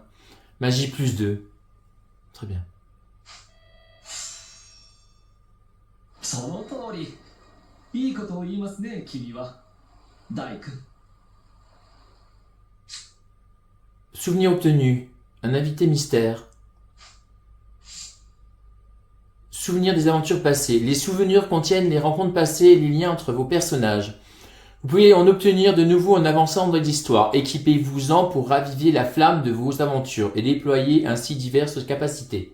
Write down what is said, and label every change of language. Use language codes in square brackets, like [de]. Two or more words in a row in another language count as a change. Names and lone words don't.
[fr] Magie plus 2. Très bien. [ja] その通り。いいことを言いますね、君は。大君。 [fr] Souvenir obtenu. Un invité mystère. Souvenirs des aventures passées. Les souvenirs contiennent les rencontres passées et les liens entre vos personnages. Vous pouvez en obtenir de nouveau en avançant dans l'histoire. Équipez-vous-en pour raviver la flamme de vos aventures et déployer ainsi diverses capacités.